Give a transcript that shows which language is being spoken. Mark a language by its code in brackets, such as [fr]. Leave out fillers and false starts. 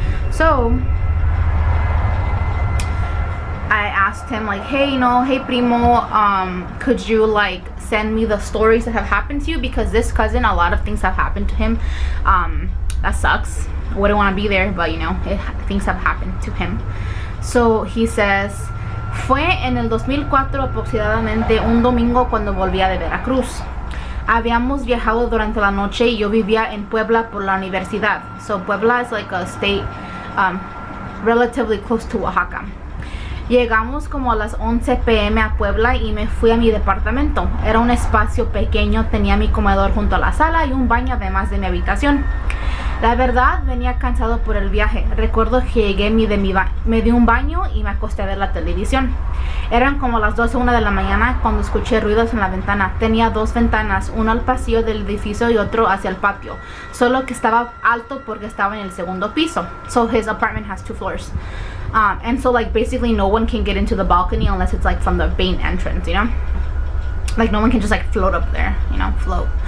[en] So I asked him like, hey, you know, hey primo, could you like send me the stories that have happened to you, because this cousin, a lot of things have happened to him. That sucks. Wouldn't want to be there, but you know, things have happened to him. So he says, [es] fue en el 2004 aproximadamente un domingo cuando volvía de Veracruz. Habíamos viajado durante la noche y yo vivía en Puebla por la universidad. [en] So Puebla is like a state relatively close to Oaxaca. [es] Llegamos como a las 11 p.m. a Puebla y me fui a mi departamento. Era un espacio pequeño, tenía mi comedor junto a la sala y un baño además de mi habitación. La verdad, venía cansado por el viaje. Recuerdo que llegué, me di un baño y me acosté a ver la televisión. Eran como las 12, 1 de la mañana cuando escuché ruidos en la ventana. Tenía 2 ventanas, uno al pasillo del edificio y otro hacia el patio. Solo que estaba alto porque estaba en el segundo piso. [en] So his apartment has 2 floors. And so like basically no one can get into the balcony unless it's like from the main entrance, you know? Like no one can just like float up there, you know, float.